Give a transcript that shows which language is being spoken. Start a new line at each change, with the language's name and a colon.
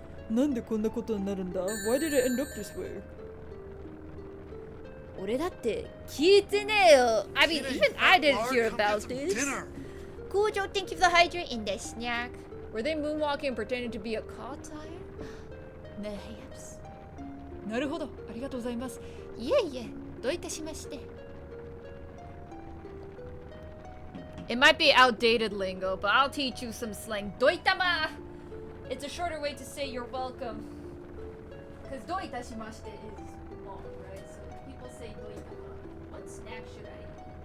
Japanese: なんでこんなことになるんだ
English: Why did it end up this way?
Japanese: 俺だって聞いてねえよ
English: I mean, even I didn't hear about this. Kujo, thank you for the hydrate and the snack. Were they moonwalking and pretending to be a car tire? Perhaps.
Japanese: なるほど、ありがとうございます。いえいえ、どういたしまして。
English: It might be outdated lingo, but I'll teach you some slang. Doitama! It's a shorter way to say you're welcome. Because doitashimashite is long, right? So people say doitama. What snack should I eat?